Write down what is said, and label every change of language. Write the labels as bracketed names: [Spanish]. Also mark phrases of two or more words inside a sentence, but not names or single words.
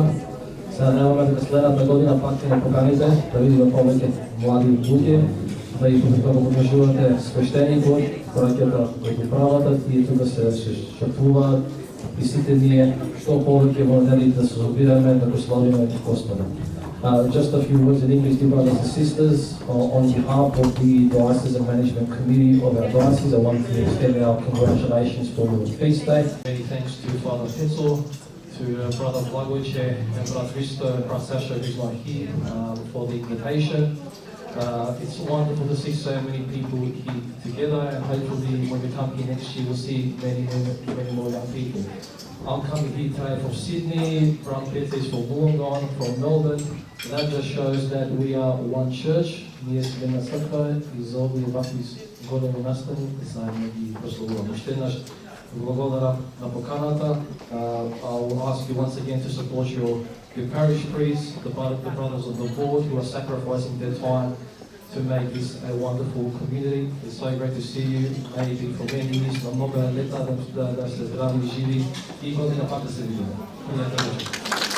[Macedonian] Се надеваме дека следната година пак ќе не поканите, да видиме повеќе млади луѓе, да и тука го поддржувате свештеникот, браќата кои го прават и тука се шатуваат и сите ние што повеќе во неделите да се собираме, да го славиме Господа. [English] Just a few words in English, dear brothers and sisters. On behalf of the Diocesan Management Committee of our diocese, I want to extend our congratulations for your feast day. Many thanks to Father Pencil, to Brother Blagoice and Brother Risto and Brother Sasha, who's not here, for the invitation. It's wonderful to see so many people here together, and hopefully when we come here next year, we'll see many more young people. I'm coming here today from Sydney, Brother Peter is from Wollongong, from Melbourne. And that just shows that we are one church. [Macedonian] Ние сме една црква и за овие вакви големи настани заедно ги прославуваме. Уште еднаш благодарам на поканата. [English] I will ask you once again to support your parish priests, the brothers of the board who are sacrificing their time to make this a wonderful community. It's so great to see you. Maybe for many years, [Macedonian] на много лета да сте здрави и живи и година пак да се видиме.